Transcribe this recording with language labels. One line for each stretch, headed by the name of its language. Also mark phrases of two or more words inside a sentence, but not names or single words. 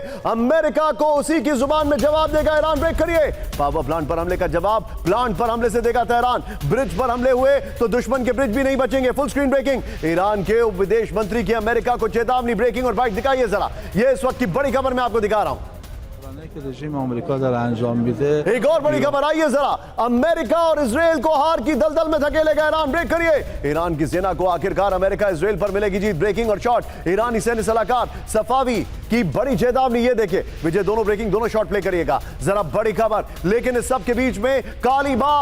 Hindi: अमेरिका को उसी की जुबान में जवाब देगा ईरान। ब्रेक करिए। पावर प्लांट पर हमले का जवाब प्लांट पर हमले से देगा तेहरान। ब्रिज पर हमले हुए तो दुश्मन के ब्रिज भी नहीं बचेंगे।
English: full screen breaking.
Hindi: ईरान के उप विदेश मंत्री की अमेरिका को चेतावनी। ब्रेकिंग और बाइट दिखाइए जरा। ये इस वक्त की बड़ी खबर मैं आपको दिखा रहा हूं।
Persian: که رژیم آمریکا داره انجام میده.
Hindi: एक और बड़ी खबर आई है जरा, अमेरिका और इजराइल को हार की दलदल में धकेलेगा ईरान. ब्रेक करिए. ईरान की सेना को आखिरकार अमेरिका इजराइल पर मिलेगी जीत. ब्रेकिंग और शॉट. ईरानी सैन्य सलाहकार सफावी की बड़ी चेतावनी. ये देखिए विजय, दोनों ब्रेकिंग, दोनों
English: shot play
Hindi: करिएगा. जरा बड़ी खबर, लेकिन इस सब के बीच में काली बात.